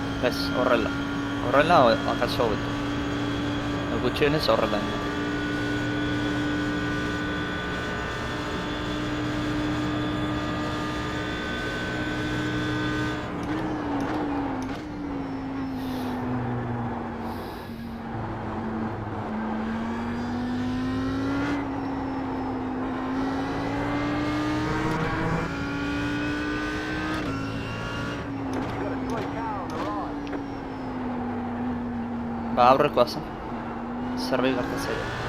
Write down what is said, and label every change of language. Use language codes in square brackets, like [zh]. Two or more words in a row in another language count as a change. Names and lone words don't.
[eu] Ez, horrela. Horrela, akaso hobeto. Gutxienez horrela. [en] Got a toy car on the right. [eu] Ba, aurrekoa zen. Zerbait gertatzea.